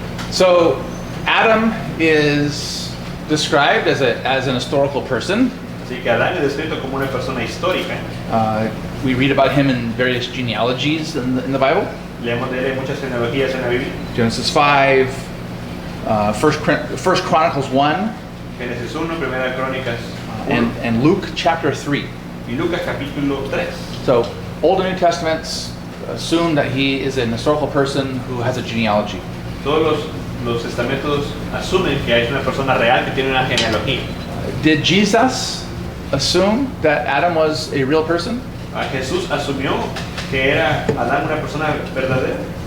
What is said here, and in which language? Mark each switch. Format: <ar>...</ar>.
<en>So, Adam is described as an historical person.</en> <es>Así que Adán es descrito como una persona histórica.</es> <en>We read about him in various genealogies in the Bible.</en> <es>Leemos de él en muchas genealogías en la Biblia.</es> <en>Genesis 5, First Chronicles 1,</en> <es>Génesis 1, Primera Crónicas 1</es> <en>and Luke chapter 3.</en> <es>y Lucas capítulo 3.</es> <en>So, Old and New Testaments, assume that he is an historical person who has a genealogy.</en> <es>Todos los testamentos asumen que es una persona real que tiene una genealogía.</es> <en>Did Jesus assume that Adam was a real person?</en> <es>Jesús asumió que era Adán una persona verdadera.</es>